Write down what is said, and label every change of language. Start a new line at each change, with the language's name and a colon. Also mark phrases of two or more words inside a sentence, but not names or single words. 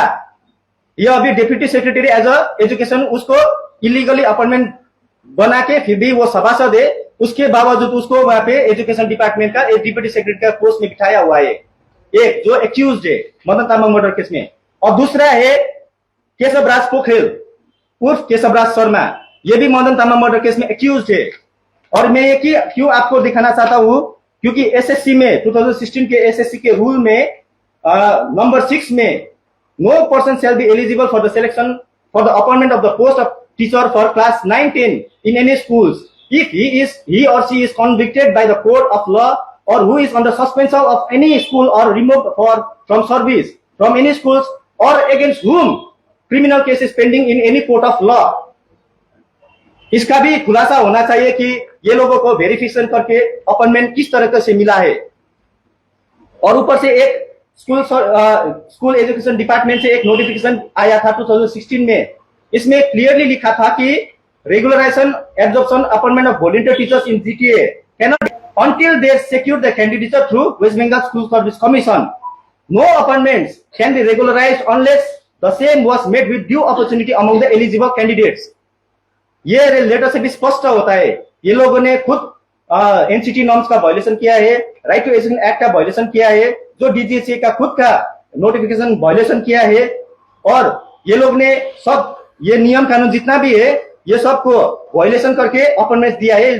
Hindi: यह अभी
English: Deputy Secretary as a education,
Hindi: उसको
English: illegally appointment
Hindi: बना के फिर भी वो सभासद है, उसके बावजूद उसको वहां पे
English: education department
Hindi: का एक
English: deputy secretary
Hindi: का पोस्ट में बिठाया हुआ है, एक जो एक्यूज्ड है मदन तामाङ
English: murder case
Hindi: में। और दूसरा है केशवराज पोखरेल उर्फ केशवराज शर्मा, ये भी मदन तामाङ
English: murder case
Hindi: में एक्यूज्ड है। और मैं ये क्यों आपको दिखाना चाहता हूं, क्योंकि एसएससी में 2016 के एसएससी के रूल में नंबर 6 में
English: No person shall be eligible for the selection for the appointment of the post of teacher for class 9-10 in any schools if he or she is convicted by the court of law or who is under suspension of any school or removed from service from any schools or against whom criminal case is pending in any court of law।
Hindi: इसका भी खुलासा होना चाहिए कि ये लोगों को वेरिफिकेशन करके अपॉइंटमेंट किस तरह से मिला है। और ऊपर से एक स्कूल एजुकेशन डिपार्टमेंट से एक नोटिफिकेशन आया था 2016 में, इसमें क्लियरली लिखा था कि
English: regularization absorption appointment of volunteer teachers in GTA cannot until they secure the candidature through West Bengal School Service Commission. No appointments can be regularized unless the same was made with due opportunity among the eligible candidates।
Hindi: ये लेटर से भी स्पष्ट होता है, ये लोगों ने खुद
English: NCT norms
Hindi: का वायलेशन किया है, राइट टू एजुकेशन एक्ट का वायलेशन किया है, जो डीजीएसए का खुद का नोटिफिकेशन वायलेशन किया है। और ये लोग ने सब ये नियम कानून जितना भी है ये सबको वायलेशन करके अपॉइंटमेंट दिया है।